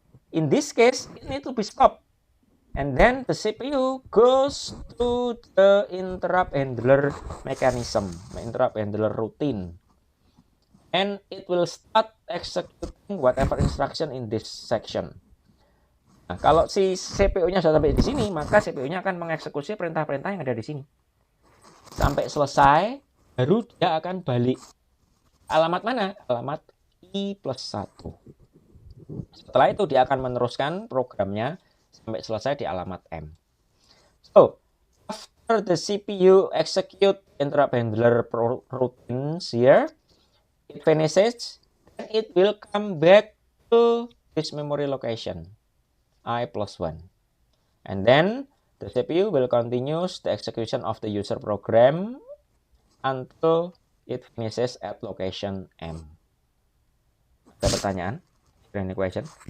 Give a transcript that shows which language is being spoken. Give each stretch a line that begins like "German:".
English: In this case, it needs to be stopped. And then the CPU goes to the interrupt handler mechanism, interrupt handler routine. And it will start executing whatever instruction in this section.
Indonesian: Nah, kalau si CPU-nya sudah sampai di sini, maka CPU-nya akan mengeksekusi perintah-perintah yang ada di sini. Sampai selesai, baru dia akan balik. Alamat mana? Alamat I+1. Setelah itu dia akan meneruskan programnya sampai selesai di alamat M.
English: So, after the CPU execute interrupt handler routines here, it finishes, and it will come back to this memory location, I+1. And then the CPU will continue the execution of the user program until it finishes at location M.
Indonesian: Ada pertanyaan?
English: Any question?